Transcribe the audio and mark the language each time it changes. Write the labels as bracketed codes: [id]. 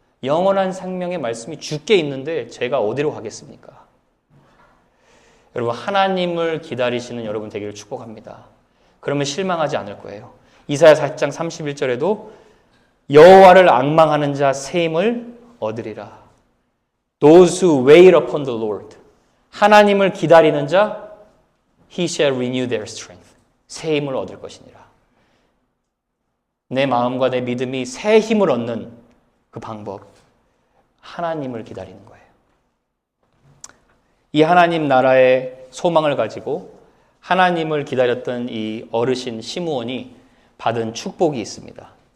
[ko] 영원한 생명의 말씀이 주께 있는데 제가 어디로 가겠습니까? 여러분, 하나님을 기다리시는 여러분 되기를 축복합니다. 그러면 실망하지 않을 거예요. 이사야 4장 31절에도 여호와를 앙망하는 자 새 힘을 얻으리라. [en] Those who wait upon the Lord. [ko] 하나님을 기다리는 자 [en] He shall renew their strength. [ko] 새 힘을 얻을 것이니라. 내 마음과 내 믿음이 새 힘을 얻는 그 방법, 하나님을 기다리는 거예요. 이 하나님 나라의 소망을 가지고 하나님을 기다렸던 이 어르신 시므온이 받은 축복이 있습니다.